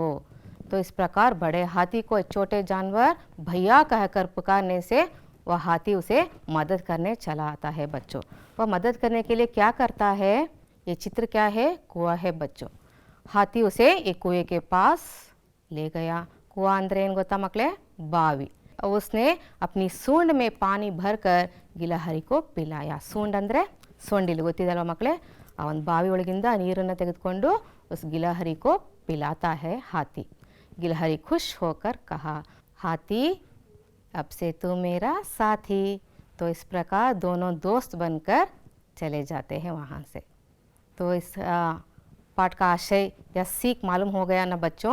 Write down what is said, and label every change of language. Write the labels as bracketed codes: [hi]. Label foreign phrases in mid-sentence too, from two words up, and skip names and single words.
[hi] तो इस प्रकार बड़े हाथी को छोटे जानवर भैया कहकर पुकारने से वह हाथी उसे मदद करने चला आता है बच्चों। वह मदद करने के लिए क्या करता है? ये चित्र क्या है? कुआं है बच्चों। हाथी उसे एक कुएं के पास ले गया। [kn] कुआं अंदर ಏನು ಗೊತ್ತಾ ಮಕ್ಕಳೇ? [hi] बावी। और उसने अपनी सूंड में पानी भरकर ಗಿಲಹರಿ को पिलाया। [kn] सूंड ಅಂದರೆ ಸೊಂಡಿಲು, ಗೊತ್ತಿದಲ್ವ ಮಕ್ಕಳೇ? ಆ ಒಂದು ಬಾವಿ ಒಳಗಿಂದ ನೀರನ್ನು ತೆಗೆದುಕೊಂಡು [hi] उस गिलहरी को पिलाता है हाथी। गिलहरी खुश होकर कहा, हाथी अब से तू मेरा साथी। तो इस प्रकार दोनों दोस्त बनकर चले जाते हैं वहाँ से। तो इस पाठ का आशय या सीख मालूम हो गया ना बच्चों?